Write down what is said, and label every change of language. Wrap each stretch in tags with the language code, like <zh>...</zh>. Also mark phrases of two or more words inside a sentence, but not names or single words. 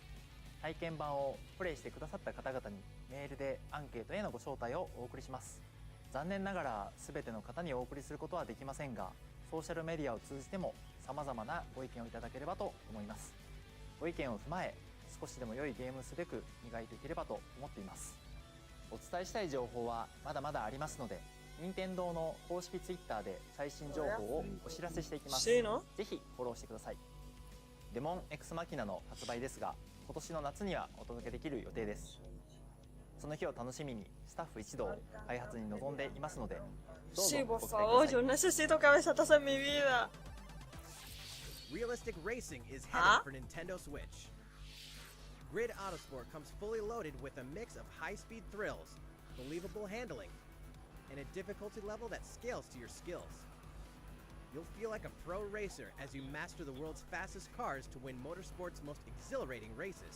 <ja>体験版をプレイしてくださった方々にメールでアンケートへのご招待をお送りします残念ながら全ての方にお送りすることはできませんがソーシャルメディアを通じても様々なご意見をいただければと思いますご意見を踏まえ少しでも良いゲームをすべく磨いていければと思っていますお伝えしたい情報はまだまだありますので任天堂の公式ツイッターで最新情報をお知らせしていきます</ja> <es>Sí, ¿no?</es> <ja>ぜひフォローしてくださいデモン X マキナの発売ですが今年の夏にはお届けできる予定ですその日を楽しみにスタッフ一同開発に臨んでいますのでどうぞ</ja> <es>Sí,</es> <ja>ご</ja> <es>por</es> <ja>期待くだ</ja> <es>favor,</es> <ja>さい</ja> <es>yo necesito cabezazos en mi vida.</es> <en>Realistic racing is Huh? headed for Nintendo Switch. Grid Autosport comes fully loaded with a mix of high-speed thrills, believable handling, and a difficulty level that scales to your skills. You'll feel like a pro racer as you master the world's fastest cars to win motorsport's most exhilarating races.</en>